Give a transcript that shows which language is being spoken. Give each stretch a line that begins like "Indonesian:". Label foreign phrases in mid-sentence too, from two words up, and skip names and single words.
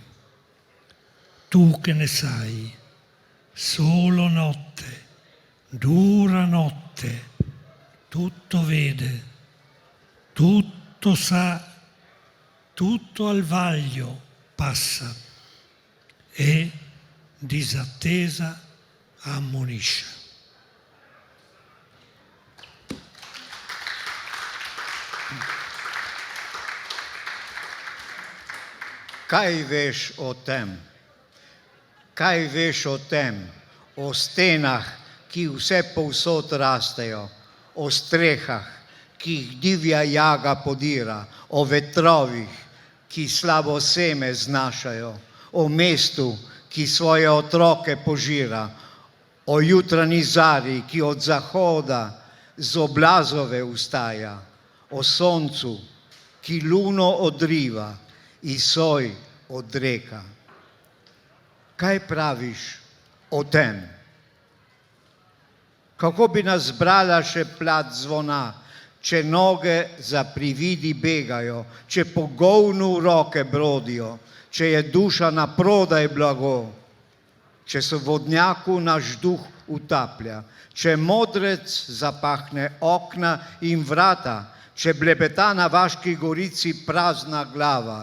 Italian: Tu che ne sai, solo notte, dura notte, tutto vede, tutto sa, tutto al vaglio passa e disattesa ammonisce.
Slovenian: Kaj veš o tem? Kaj veš o tem? O stenah, ki vse povsod rastejo, o strehah, ki jih divja jaga podira, o vetrovih, ki slabo seme znašajo, o mestu, ki svoje otroke požira, o jutranji zari, ki od zahoda z oblazove vstaja, o soncu, ki luno odriva i soj odreka. Kaj praviš o tem? Kako bi nas brala še plat zvona, če noge za prividi begajo, če po govnu roke brodijo, če je duša na prodaj blago, če se v vodnjaku naš duh utaplja, če modrec zapahne okna in vrata, če blebeta na Vaški gorici prazna glava.